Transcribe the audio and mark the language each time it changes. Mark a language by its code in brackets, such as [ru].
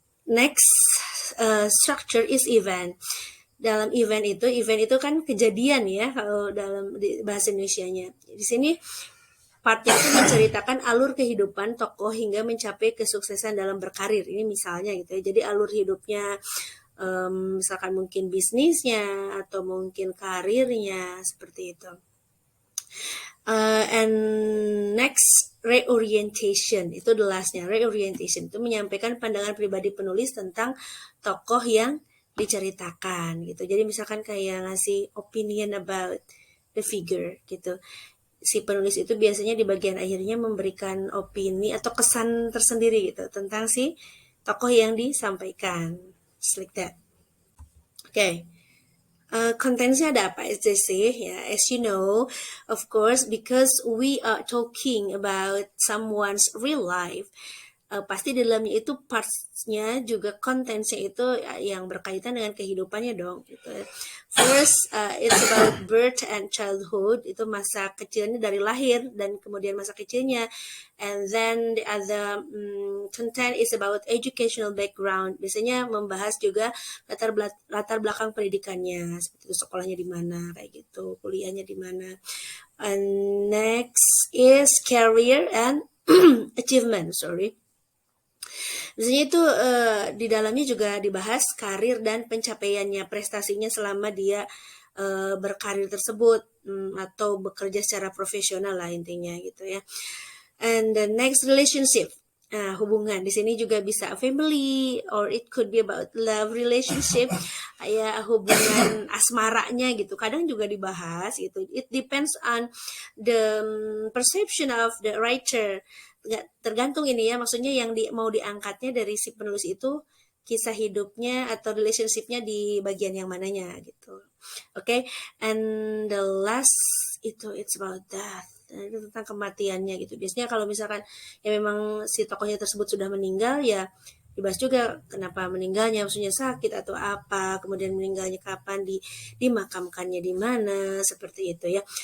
[en] Next, structure is event. [id] Dalam event itu kan kejadian ya, kalau dalam bahasa Indonesianya. Di sini partnya itu menceritakan alur kehidupan tokoh hingga mencapai kesuksesan dalam berkarir. Ini misalnya gitu ya. Jadi alur hidupnya, misalkan mungkin bisnisnya atau mungkin karirnya seperti itu. [en] And next, reorientation [id] itu [en] the lastnya. [id] Reorientation itu menyampaikan pandangan pribadi penulis tentang tokoh yang diceritakan gitu. Jadi misalkan kayak ngasih [en] opinion about the figure [id] gitu. Si penulis itu biasanya di bagian akhirnya memberikan opini atau kesan tersendiri gitu tentang si tokoh yang disampaikan. [en] Just like that. Okay. [id] Contentnya ada apa aja sih ya? [en] As you know, of course, because we are talking about someone's real life, [id] pasti di dalamnya itu parts-nya juga contents-nya itu yang berkaitan dengan kehidupannya dong gitu. [en] First, it's about birth and childhood, [id] itu masa kecilnya dari lahir dan kemudian masa kecilnya. [en] And then the other content is about educational background. [id] Biasanya membahas juga latar belakang pendidikannya, seperti itu sekolahnya di mana, kayak gitu, kuliahnya di mana. [en] And next is career and achievement, sorry. [id] Biasanya itu di dalamnya juga dibahas karir dan pencapaiannya, prestasinya selama dia berkarir tersebut atau bekerja secara profesional lah intinya gitu ya. [en] And the next, relationship. [id] Nah, hubungan di sini juga bisa [en] family or it could be about love relationship, [id] ya hubungan asmaranya gitu. Kadang juga dibahas gitu. [en] It depends on the perception of the writer. [id] Tergantung ini ya, maksudnya yang mau diangkatnya dari si penulis itu kisah hidupnya atau relationshipnya di bagian yang mananya gitu. [en] Oke, and the last [id] itu [en] it's about death. [id] Nah, itu tentang kematiannya gitu. Biasanya kalau misalkan ya memang si tokohnya tersebut sudah meninggal, ya dibahas juga kenapa meninggalnya, maksudnya sakit atau apa, kemudian meninggalnya kapan, dimakamkannya di mana, seperti itu ya.